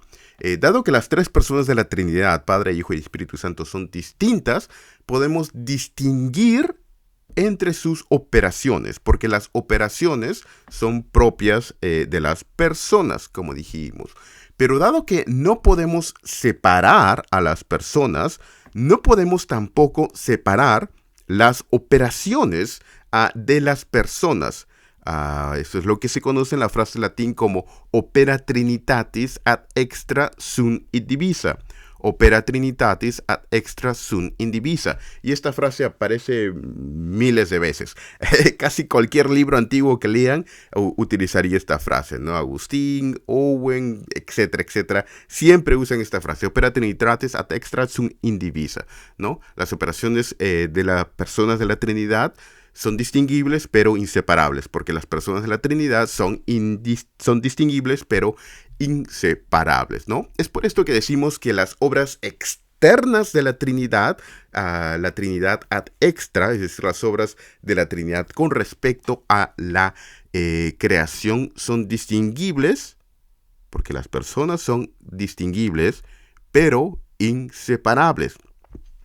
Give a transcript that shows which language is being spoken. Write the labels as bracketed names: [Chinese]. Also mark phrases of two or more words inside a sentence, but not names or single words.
[Spanish] Dado que las tres personas de la Trinidad, Padre, Hijo y Espíritu Santo, son distintas, podemos distinguir entre sus operaciones, porque las operaciones son propias de las personas, como dijimos. Pero dado que no podemos separar a las personas, no podemos tampoco separar las operaciones de las personas. Eso es lo que se conoce en la frase latín como [Latin] opera trinitatis ad extra sunt indivisa. Opera trinitatis ad extra sunt indivisa. [Spanish] Y esta frase aparece miles de veces. Casi cualquier libro antiguo que lean utilizaría esta frase, ¿no? Agustín, Owen, etcétera, etcétera. Siempre usan esta frase. [Latin] Opera trinitatis ad extra sunt indivisa, [Spanish] ¿no? Las operaciones de las personas de la Trinidad son distinguibles pero inseparables, porque las personas de la Trinidad son distinguibles pero inseparables, ¿no? Es por esto que decimos que las obras externas de la Trinidad [Latin] ad extra, [Spanish] es decir, las obras de la Trinidad con respecto a la creación, son distinguibles, porque las personas son distinguibles pero inseparables.